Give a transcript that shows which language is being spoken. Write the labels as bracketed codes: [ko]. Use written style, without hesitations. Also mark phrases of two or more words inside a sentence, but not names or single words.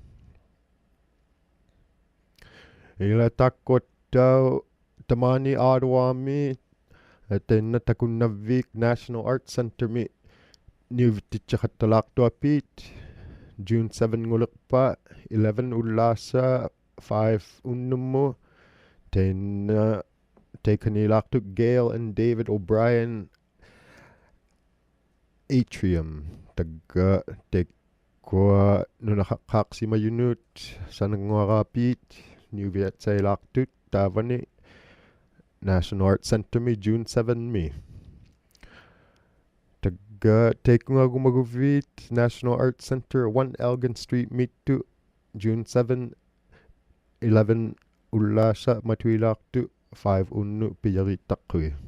[iu] ila takkuattao tamani Ottawa-mi tainna takunnavviik National Arts Centre mi niuvittitsiqattalaartuapiit June 7 ngulerpa 11 ullaassa 5 unnummu tainna taikanilaartuk Gail and David O'Brien atrium tagga takkua nunaqqaaqsimayunut sananguaraapiit niuviatsailaartut taavani National Arts Centre mi June 7 mi tagga taikungagumaguvviit National Arts Centre 1 Elgin Street mittu June 7 11 ullaassa matuilaartu 5 unnu pijarittaqqui